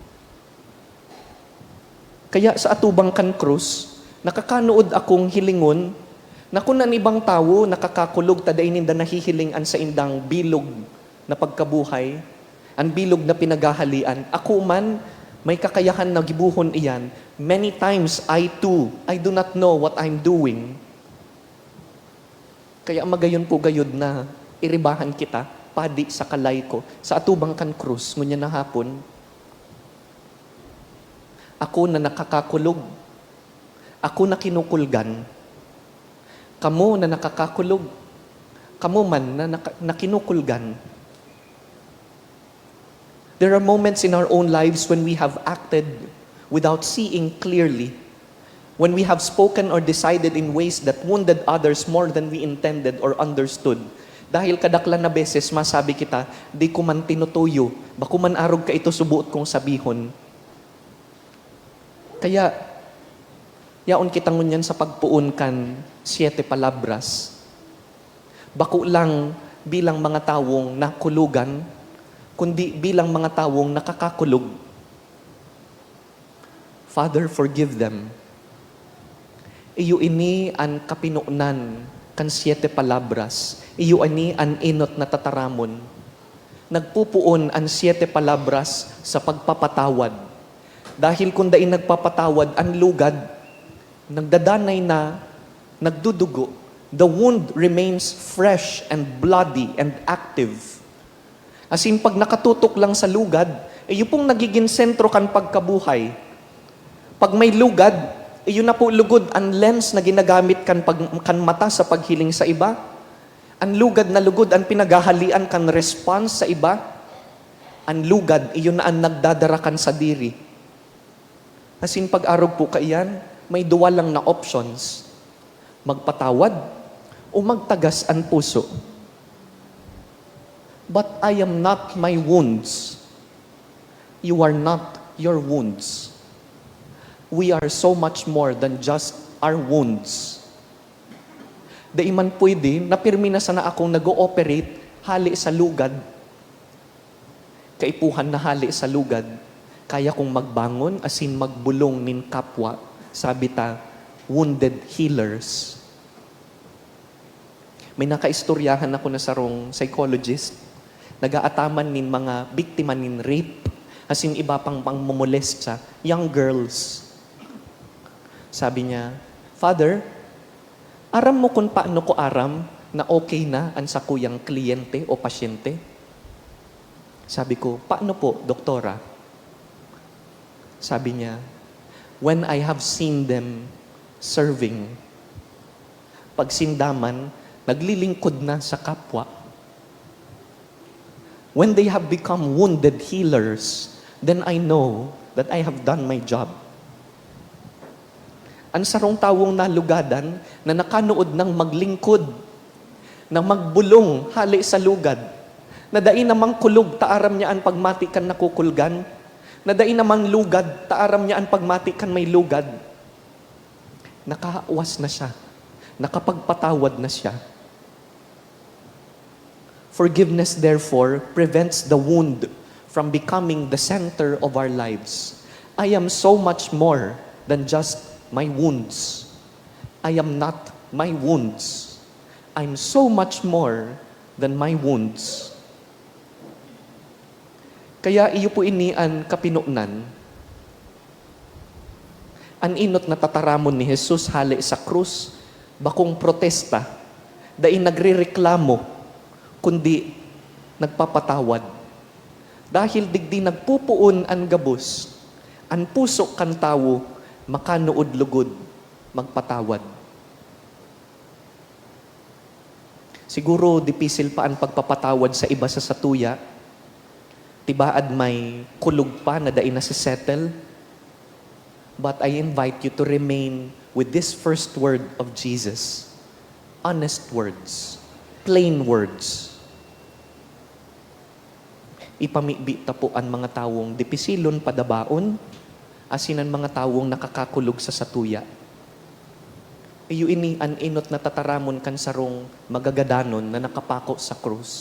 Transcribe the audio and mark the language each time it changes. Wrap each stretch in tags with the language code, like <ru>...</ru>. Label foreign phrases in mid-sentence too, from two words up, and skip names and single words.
<bik>Kaya sa atubang kan krus, nakakanood akong hilingon, na kung ang ibang tao nakakakulog, tada ininda nahihiling an sa indang bilog na pagkabuhay, Ang bilog na pinagahalian. Ako man, may kakayahan na gibuhon iyan.</bik> <en>Many times, I too, I do not know what I'm doing.</en> <bik>Kaya magayon po gayod na iribahan kita, padi sa kalay ko, sa atubang kan krus, ngunya na hapon. Ako na nakakakulog. Ako na kinukulgan. Kamo na nakakakulog. Kamo man na kinukulgan.</bik> <en>There are moments in our own lives when we have acted without seeing clearly, when we have spoken or decided in ways that wounded others more than we intended or understood.</en> <bik>Dahil kadaklan na beses, masabi kita, di ko man tinutuyo, bako man arog ka ito subuot kong sabihon. Kaya, yaon kitang ngunyan sa pagpuon kan 7 palabras. Bako lang bilang mga tawong nakulugan, kundi bilang mga tawong nakakakulog.</bik> <en>Father, forgive them.</en> <bik>Iyo ini an kapinuunan kan 7 palabras. Iyo ani an inot na tataramon. Nagpupuon an 7 palabras sa pagpapatawad. Dahil kung daing nagpapatawad, ang lugad, nagdadanay na, nagdudugo,</bik> <en>the wound remains fresh and bloody and active. As in,</en> <bik>pag nakatutok lang sa lugad, iyo pong nagiging sentro kan pagkabuhay. Pag may lugad, iyo na po lugod ang lens na ginagamit kan mata sa paghiling sa iba. Ang lugad na lugod ang pinagahalian kan response sa iba. Ang lugad, iyo na ang nagdadarakan sa diri.</bik> <en>As in,</en> <bik>pag-arog po kaiyan, may duwa lang na options. Magpatawad o magtagas ang puso.</bik> <en>But I am not my wounds. You are not your wounds. We are so much more than just our wounds.</en> <bik>Di man pwede, napirmi na sana akong nag-ooperate hali sa lugad. Kaipuhan na hali sa lugad. Kaya kong magbangon, asin magbulong nin kapwa, sabi ta,</bik> <en>wounded healers.</en> <bik>May nakaistoryahan ako na sarong psychologist, nagaataman nin mga biktima nin rape, asin iba pang pangmomolest sa</bik> <en>young girls.</en> <bik>Sabi niya, Father, aram mo kung paano ko aram na okay na ang sakuyang kliyente o pasyente? Sabi ko, paano po, doktora? Sabi niya,</bik> <en>when I have seen them serving,</en> <bik>pag sindaman, naglilingkod na sa kapwa.</bik> <en>When they have become wounded healers, then I know that I have done my job.</en> <bik>Ang sarong tawong nalugadan na nakanood ng maglingkod, na magbulong hali sa lugad, na dai namang kulog, taaram niya ang pagmati kan nakukulgan, na dai namang lugad, taaram niya ang pagmati kan may lugad. Nakaawas na siya. Nakapagpatawad na siya.</bik> <en>Forgiveness, therefore, prevents the wound from becoming the center of our lives. I am so much more than just my wounds. I am not my wounds. I'm so much more than my wounds.</en> <bik>Kaya iyo po ini ang kapinunan. Ang inot na tataramon ni Jesus hali sa krus, bakong protesta, dahil nagrereklamo, kundi nagpapatawad. Dahil digdi nagpupuon ang gabos, ang puso kan tawo, makanood lugod, magpatawad. Siguro, dipisil pa ang pagpapatawad sa iba sa satuya, tibaad may kulog pa na dai na si settle.</bik> <en>But I invite you to remain with this first word of Jesus. Honest words. Plain words.</en> <bik>Ipamibi ta po ang mga tawong dipisilon padabaon, asinan mga tawong nakakakulog sa satuya. Iyo ini an inot na tataramon kan sarong magagadanon na nakapako sa krus.</bik>